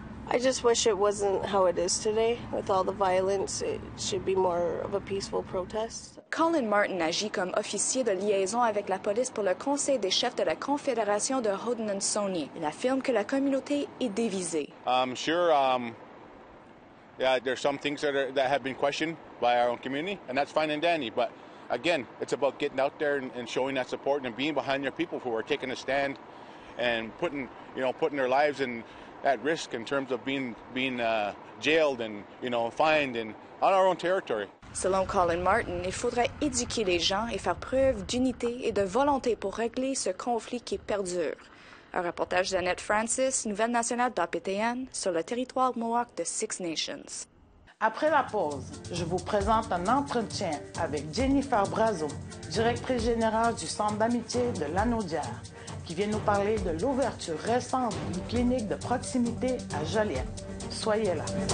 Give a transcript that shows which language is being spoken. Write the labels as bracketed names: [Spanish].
[English] I just wish it wasn't how it is today. With all the violence, it should be more of a peaceful protest. [French] Colin Martin agit comme officier de liaison avec la police pour le Conseil des chefs de la Confédération de Haudenosaunee. Il affirme que la communauté est divisée. [English] Yeah, there's some things that have been questioned by our own community, and that's fine and dandy. But again, it's about getting out there and showing that support and being behind your people who are taking a stand and putting their lives at risk in terms of being jailed and fined and on our own territory. [French] Selon Colin Martin, il faudrait éduquer les gens et faire preuve d'unité et de volonté pour régler ce conflit qui perdure. Un reportage d'Annette Francis, Nouvelle nationale d'APTN, sur le territoire Mohawk de Six Nations. Après la pause, je vous présente un entretien avec Jennifer Brazo, directrice générale du Centre d'amitié de Lanaudière, qui vient nous parler de l'ouverture récente d'une clinique de proximité à Joliette. Soyez là.